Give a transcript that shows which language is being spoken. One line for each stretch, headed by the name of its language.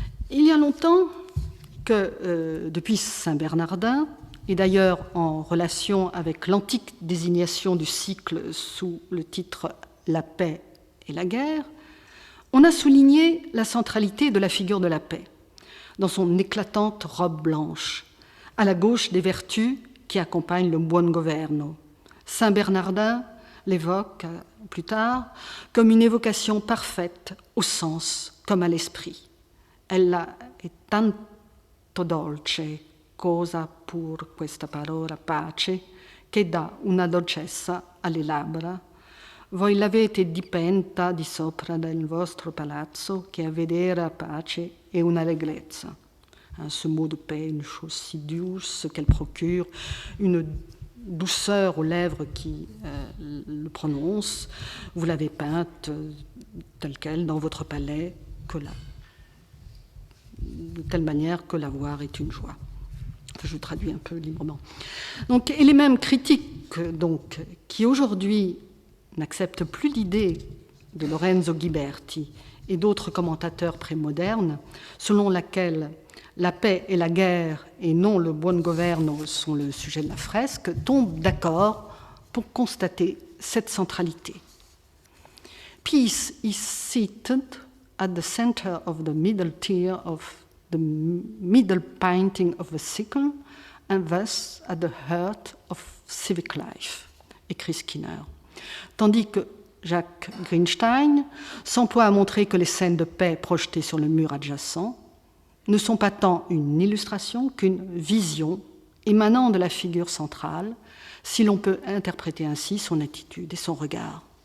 French: Il y a longtemps que, depuis Saint Bernardin, et d'ailleurs en relation avec l'antique désignation du cycle sous le titre « La paix et la guerre », on a souligné la centralité de la figure de la paix, dans son éclatante robe blanche, à la gauche des vertus qui accompagnent le buon governo. Saint Bernardin l'évoque plus tard comme une évocation parfaite au sens comme à l'esprit.
Italian: Ella è tanto dolce, cosa pur questa parola pace, che dà una dolcezza alle labbra. Voi l'avete dipenta di sopra del vostro palazzo, che a vedere pace è una allegrezza.
French: Ce mot de paix, une chose si douce qu'elle procure une douceur aux lèvres qui le prononcent. Vous l'avez peinte telle qu'elle dans votre palais, de telle manière que la voir est une joie. Enfin, je traduis un peu librement. Donc, et les mêmes critiques donc, qui aujourd'hui n'acceptent plus l'idée de Lorenzo Ghiberti et d'autres commentateurs prémodernes, selon laquelle la paix et la guerre et non le buon governo sont le sujet de la fresque, tombent d'accord pour constater cette centralité.
English: Peace is seated at the center of the middle tier of the middle painting of the sickle and thus at the heart of civic life,
French: écrit Skinner. Tandis que Jacques Greenstein s'emploie à montrer que les scènes de paix projetées sur le mur adjacent ne sont pas tant une illustration qu'une vision émanant de la figure centrale, si l'on peut interpréter ainsi son attitude et son regard.